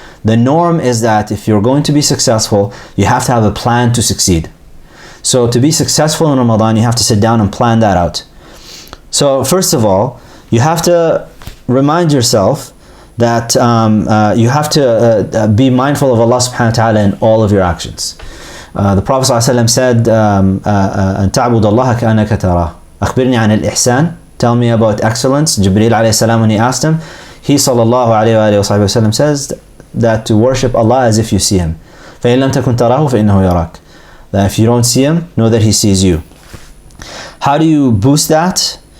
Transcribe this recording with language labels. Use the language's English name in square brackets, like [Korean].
[English] The norm is that if you're going to be successful, you have to have a plan to succeed. So to be successful in Ramadan, you have to sit down and plan that out. So first of all, you have to remind yourself that you have to be mindful of Allah subhanahu wa ta'ala in all of your actions. The Prophet ﷺ said, [Arabic] أن تعبد الله كأنك تراه. أخبرني عن الإحسان. [English] Tell me about excellence. Jibreel alayhi salam, when he asked him, he sallallahu alayhi wa sallam says that to worship Allah as if you see him. [Arabic] فإن لم تكن تراه فإنه يراك. [English] That if you don't see him, know that he sees you. How do you boost that?